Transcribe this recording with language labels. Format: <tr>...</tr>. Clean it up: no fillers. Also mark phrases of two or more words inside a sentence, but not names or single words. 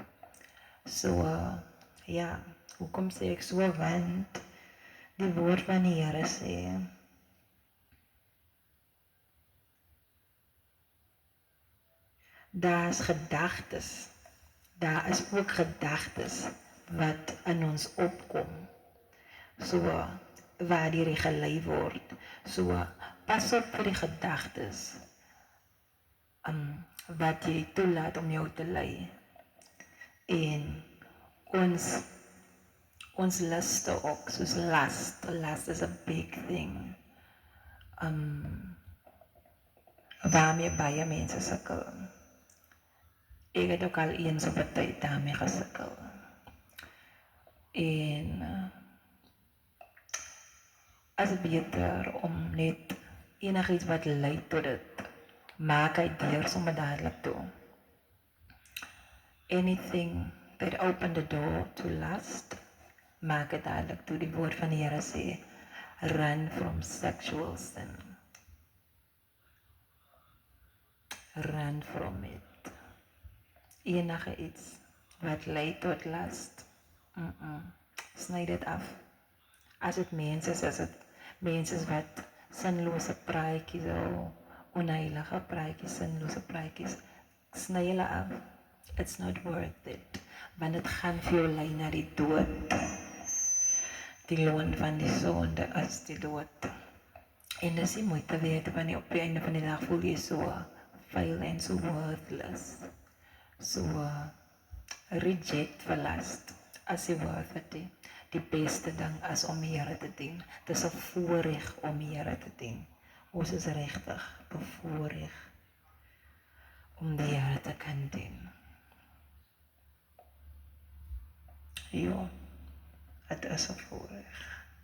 <af>So ja, hoekom sê ek so, want die woord van die Here sê daar is ook gedagtes wat in ons opkom, so waar die gelei word. So pas op vir die gedagtes wat jy toelaat om jou te lei. En ons luste ook, soos</af> <en>lust is a big thing.</en> <af>Waarmee baie mense sukkel. Ek het ook al eens op 'n tyd daarmee gesukkel. En as het beter om net enigiets wat lei tot dit, maak hy deur sommer dadelik toe.</af> <en>Anything that opened the door to lust,</en> <af>maak het dadelik toe. Die woord van die Here sê,</af> <en>run from sexual sin. Run from it.</en> <af>Enige iets wat lei tot lust, sny dit af. As dit mense is, mense wat sinlose praatjies, onheilige praatjies, sinlose praatjies, sny hulle af.</af> <en>It's not worth it,</en> <af>want dit gaan vir jou lei na die dood. Die loon van die sonde is die dood. En dis nie moeite werd, want op die einde van die dag voel jy so vuil en so worthless. So reject vir lust as jy</af> <en>worth it.</en> <af>Die beste ding is om die Here te dien. Dis 'n voorreg om die Here te dien. Ons is regtig bevoorreg om die Here te kan dien. Ja, het is 'n voorreg.</af>